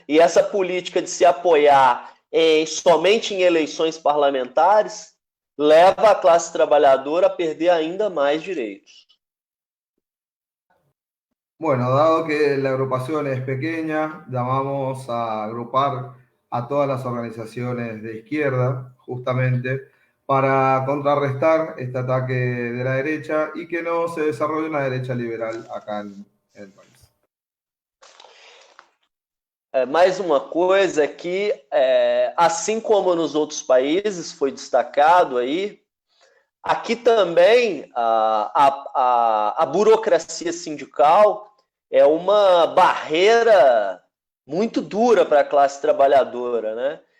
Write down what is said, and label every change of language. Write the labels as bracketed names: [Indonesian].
[Portuguese] E essa política de se apoiar somente em eleições parlamentares leva a classe trabalhadora a perder ainda mais direitos. [Spanish] Bueno, dado que la agrupación es pequeña, llamamos a agrupar a todas las organizaciones de izquierda, justamente, para contrarrestar este ataque de la derecha y que no se desarrolle una derecha liberal acá en el país. [Portuguese] Mais uma coisa é que, assim como nos outros países foi destacado aí, aqui também a burocracia sindical é uma barreira muito dura para a classe trabalhadora, né?